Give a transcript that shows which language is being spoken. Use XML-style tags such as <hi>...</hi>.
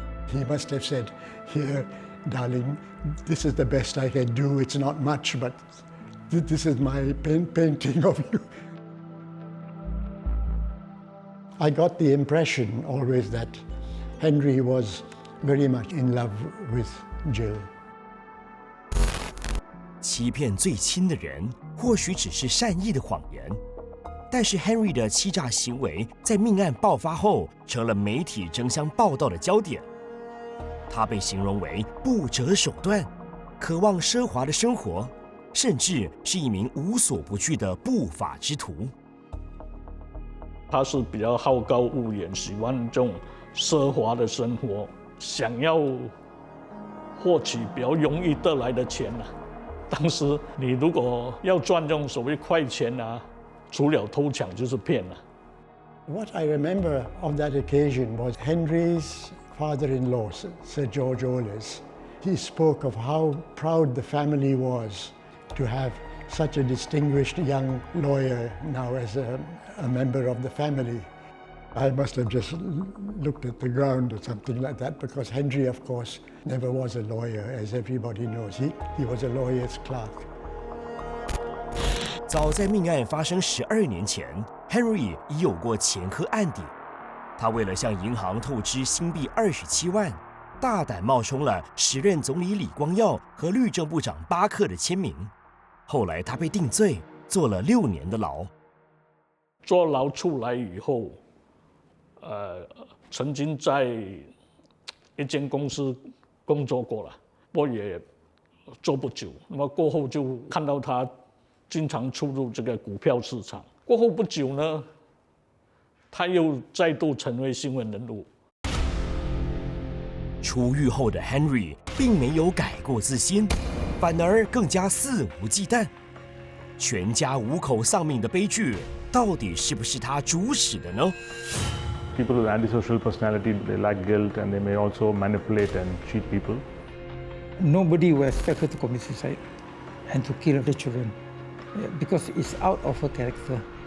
<en>He must have said, here, darling, this is the best I can do. It's not much, but this is my painting of you. I got the impression always that Henry was very much in love with Jill.</en> <zh>欺骗最亲的人，或许只是善意的谎言，但是 Henry 的欺诈行为在命案爆发后，成了媒体争相报道的焦点。他被形容为不择手段，渴望奢华的生活，甚至是一名无所不惧的不法之徒。他是比较好高骛远，喜欢这种奢华的生活，想要获取比较容易得来的钱啊。当时你如果要赚这种所谓快钱啊，除了偷抢就是骗啊。</zh> <en>What I remember on that occasion was Henry's father-in-law, Sir George Oles. He spoke of how proud the family was to have such a distinguished young lawyer now as a member of the family. I must have just looked at the ground or something like that, because Henry, of course, never was a lawyer, as everybody knows. He was a lawyer's clerk.</en> <zh>早在命案发生12年前 ，Henry 已有过前科案底。他为了向银行透支新币27万，大胆冒充了时任总理李光耀和律政部长巴克的签名。后来他被定罪，坐了6年的牢。坐牢出来以后，曾经在一间公司工作过了，不过也做不久。那么过后就看到他经常出入这个股票市场。过后不久呢，他又再度成为新闻人物。出狱后的 Henry 并没有改过自新，反而更加肆无忌惮。全家5口丧命的悲剧，到底是不是他主使的呢</zh> <en>？People with antisocial personality, they lack guilt and they may also manipulate and cheat people. Nobody will expect her to commit suicide and to kill the children because it's out of her character.</en>